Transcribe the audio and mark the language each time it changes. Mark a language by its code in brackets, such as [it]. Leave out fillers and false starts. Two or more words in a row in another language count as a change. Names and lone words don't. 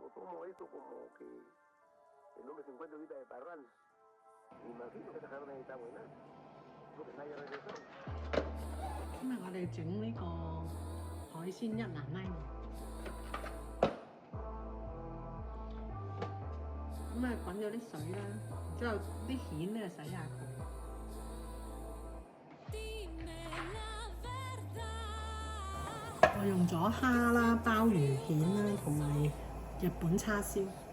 [es] como esto, como que el hombre se encuentra ahorita de Parral. Me imagino que esa carne está buena, porque nadie regresó. [yue] 今日我哋整呢個海鮮一蘭拉喎，咁啊滾咗啲水啦，然之後啲蜆咧洗下佢。我用咗蝦啦、鮑魚蜆啦，同埋日本叉燒。